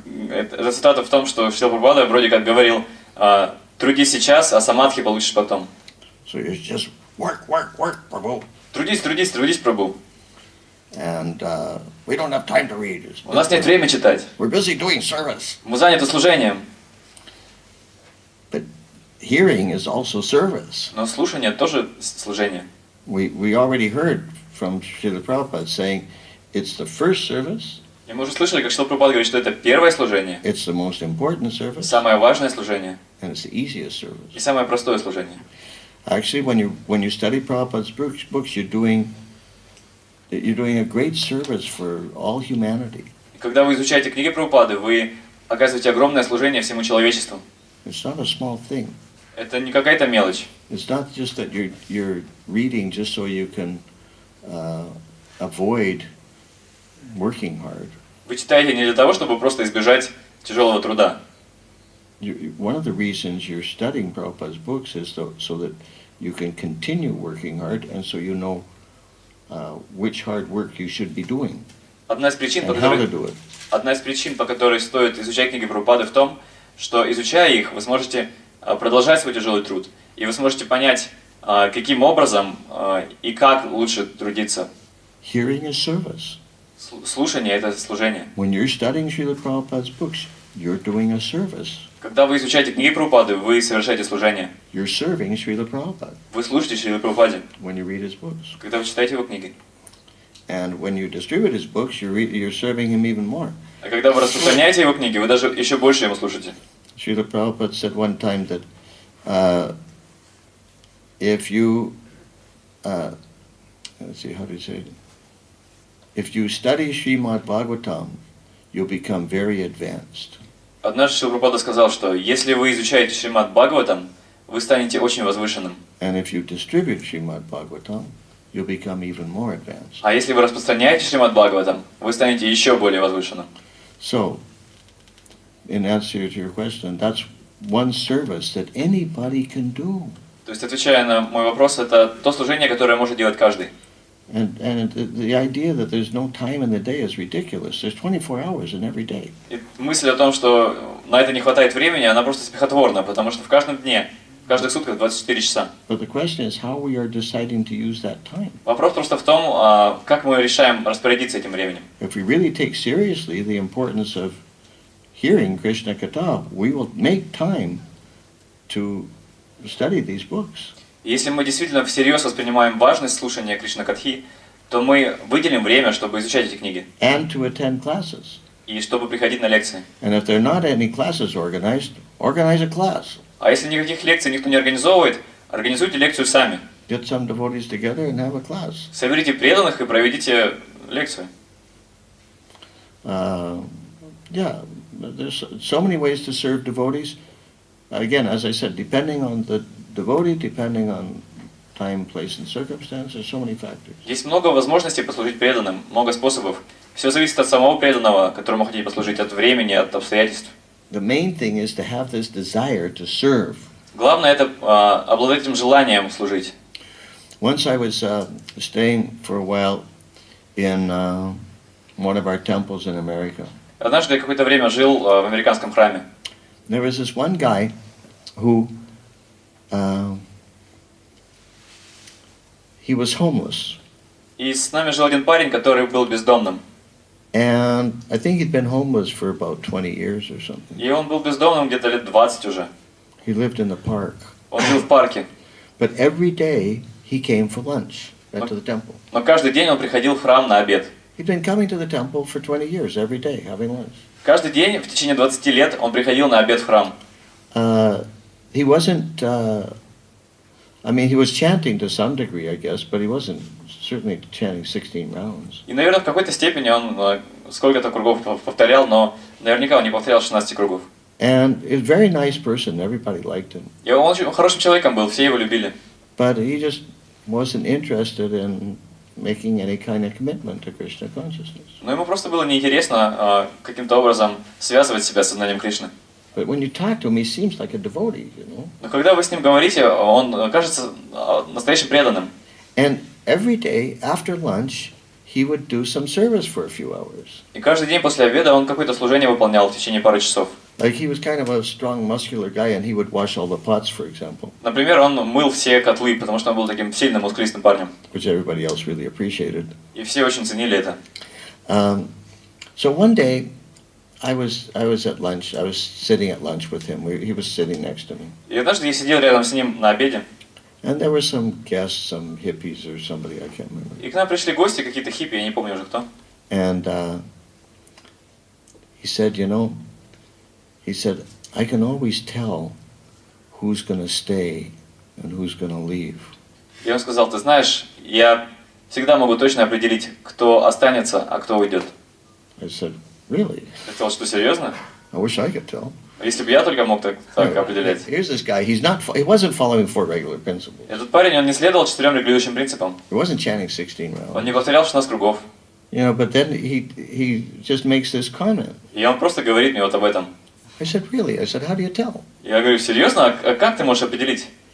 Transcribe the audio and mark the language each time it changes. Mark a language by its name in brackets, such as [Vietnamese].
[Russian] Эта цитата в том, что Шрила Прабхупада вроде как говорил, трудись сейчас, а самадхи получишь потом. [English] So you just work, Prabhu. [Russian] Трудись, Прабху. [English] And we don't have time to read. [Russian] У нас нет времени читать. [English] We're busy doing service. [Russian] Мы заняты служением. [English] But hearing is also service. [Russian] Но слушание тоже служение. [English] We already heard from Srila Prabhupada saying it's the first service. [Russian] И мы уже слышали, как Шрила Прабхупада говорит, что это первое служение, [English] It's the most important service. [Russian] самое важное служение [English] And it's the easiest service. [Russian] и самое простое служение. [English] Actually, when you study Prabhupada's books, you're doing a great service for all humanity. [Russian] И когда вы изучаете книги Прабхупады, вы оказываете огромное служение всему человечеству. [English] It's not a small thing. [Russian] Это не какая-то мелочь. [English] It's not just that you're reading just so you can avoid working hard. [Russian] Вы читаете не для того, чтобы просто избежать тяжелого труда. [English] One of the reasons you're studying Prabhupada's books is so that you can continue working hard, and so you know which hard work you should be doing [Russian] Одна из причин, [English] and how to do it. [Russian] по которой стоит изучать книги Прабхупады, в том, что, изучая их, вы сможете продолжать свой тяжелый труд, и вы сможете понять, каким образом и как лучше трудиться. [English] Hearing is service. [Russian] Слушание – это служение. [English] When you're studying Srila Prabhupada's books, you're doing a service. [Russian] Когда вы изучаете книги Прабхупады, вы совершаете служение. [English] You're serving Srila Prabhupada [Russian] Вы служите Шриле Прабхупаде, [English] when you read his books. [Russian] когда вы читаете его книги. [English] And when you distribute his books, you're serving him even more. [Russian] А когда вы распространяете его книги, вы даже еще больше ему слушаете. [English] Srila Prabhupada said one time that if you, let's see, how do you say it? If you study Srimad Bhagavatam, you'll become very advanced. [Russian] Однажды Шрила Прабхупада сказал, что если вы изучаете Шримад Бхагаватам, вы станете очень возвышенным. [English] And if you distribute Srimad Bhagavatam, you'll become even more advanced. [Russian] А если вы распространяете Шримад Бхагаватам, вы станете еще более возвышенным. [English] So, in answer to your question, that's one service that anybody can do. [Russian] То есть, отвечая на мой вопрос, это то служение, которое может делать каждый. [English] And the idea that there's no time in the day is ridiculous. There's 24 hours in every day. [Russian] И мысль о том, что на это не хватает времени, она просто смехотворна, потому что в каждом дне, в каждых сутках 24 часа. [English] But the question is how we are deciding to use that time. [Russian] Вопрос просто в том, как мы решаем распорядиться этим временем. [English] If we really take seriously the importance of hearing Krishna Katha, we will make time to study these books. [Russian] Если мы действительно всерьез воспринимаем важность слушания Кришна-катхи, то мы выделим время, чтобы изучать эти книги. [English] And to attend classes. [Russian] И чтобы приходить на лекции. [English] And if there are not any classes organized, organize a class. [Russian] А если никаких лекций никто не организовывает, организуйте лекцию сами. [English] Get some devotees together and have a class. [Russian] Соберите преданных и проведите лекцию. [English] Yeah, there's so many ways to serve devotees. Again, as I said, depending on the devotee, depending on time, place, and circumstance, there's so many factors. [Russian] Есть много возможностей послужить преданным, много способов. Все зависит от самого преданного, которому хотите послужить, от времени, от обстоятельств. [English] The main thing is to have this desire to serve. [Russian] Главное это обладать этим желанием служить. [English] Once I was staying for a while in one of our temples in America. [Russian] Однажды я какое-то время жил в американском храме. [English] There was this one guy who he was homeless. [Russian] И с нами жил один парень, который был бездомным. [English] And I think he'd been homeless for about 20 years or something. [Russian] И он был бездомным где-то лет 20 уже. [English] He lived in the park. [Russian] Он жил в парке. [English] But every day he came for lunch back to the temple. [Russian] Но каждый день он приходил в храм на обед. [English] He'd been coming to the temple for 20 years, every day, having lunch. [Russian] Каждый день в течение 20 лет он приходил на обед в храм. [English] He wasn't, I mean, he was chanting to some degree, I guess, but he wasn't certainly chanting 16 rounds. [Russian] И, наверное, в какой-то степени он сколько-то кругов повторял, но наверняка он не повторял 16 кругов. [English] And he was a very nice person, everybody liked him. [Russian] И он очень хорошим человеком был, все его любили. [English] But he just wasn't interested in making any kind of commitment to Krishna consciousness. [Russian] Но ему просто было неинтересно каким-то образом связывать себя с сознанием Кришны. [English] But when you talk to him, he seems like a devotee, you know. [Russian] Но когда вы с ним говорите, он кажется настоящим преданным. [English] And every day after lunch, he would do some service for a few hours. [Russian] И каждый день после обеда он какое-то служение выполнял в течение пары часов. [English] Like he was kind of a strong, muscular guy, and he would wash all the pots, for example. [Russian] Например, он мыл все котлы, потому что он был таким сильным, мускулистым парнем. [English] Which everybody else really appreciated. [Russian] И все очень ценили это. [English] So one day, I was at lunch. I was sitting at lunch with him. He was sitting next to me. [Russian] И однажды я сидел рядом с ним на обеде. [English] And there were some guests, some hippies or somebody, I can't remember. [Russian] И к нам пришли гости, какие-то хиппи, я не помню уже кто. [English] And he said, you know, he said, I can always tell who's going to stay and who's going to leave. [Russian] И он сказал, ты знаешь, я всегда могу точно определить, кто останется, а кто уйдет. [English] I said, really? [Russian] Я сказал, что серьезно? [English] I wish I could tell. [Russian] Если бы я только мог так определять. [English] Here's this guy. He wasn't following four regular principles. [Russian] Этот парень, он не следовал 4 регулирующим принципам. [English] He wasn't chanting 16 rounds. [Russian] Он не повторял 16 кругов. [English] You know, but then he just makes this comment. [Russian] И он просто говорит мне вот об этом. [English] I said, really? I said, how do you tell? [Russian] Я говорю, серьезно? А как ты можешь определить?